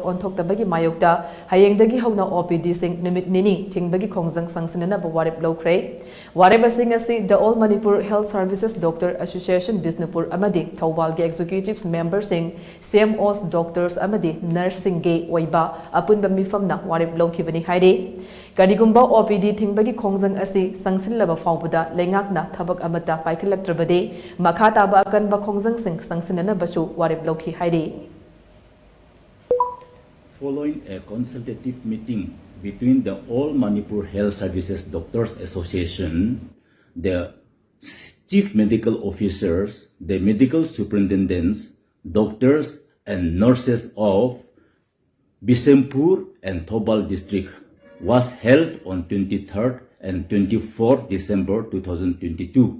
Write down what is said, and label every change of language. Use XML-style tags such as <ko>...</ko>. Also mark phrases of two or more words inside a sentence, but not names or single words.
<mni>ontok tabagi mayok ta Hayengdagi Houna Opd Singh Numit Nini Thingjinlagani khongjang sangsinana ba warip lokre warip sing asi The All Manipur Health Services Doctor Association Bisnupur amadi Thawal ge</mni> <en>executives member</en> <mni>sing</mni> <en>CMOs doctors</en> <mni>amadi nursing ge oiba apun ba mifam na warip lokibani haide Karigumba OPD Thingjinlagani khongjang asi sangsinlaba fawbuda Lengak na thabak amata paikhalaktrabade makhata ba akan ba khongjang</mni> <en>Following a consultative meeting between the All Manipur Health Services Doctors Association, the chief medical officers, the medical superintendents, doctors and nurses of Bisempur and Thobal district was held on 23rd and 24th December 2022.</en>